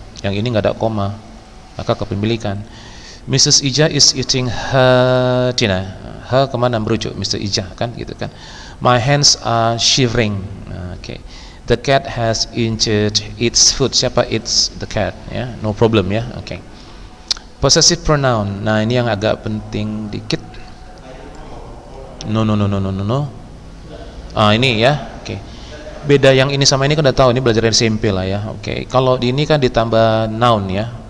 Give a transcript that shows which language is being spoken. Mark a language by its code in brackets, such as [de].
[id] Yang ini nggak ada koma, maka kepemilikan. [en] Mrs. Ija is eating her dinner. Her [id] kemana merujuk? [en] Mr. Ija [id] kan gitu kan. [en] My hands are shivering. Okay. The cat has injured its foot. [id] Siapa [en] its? The cat ya. No problem ya. Okay. Possessive pronoun. [id] Nah, ini yang agak penting dikit. No. Ini ya. Oke. Beda yang ini sama ini kan udah tahu, ini belajar dari SMP lah ya. Oke. Kalau di ini kan ditambah noun ya.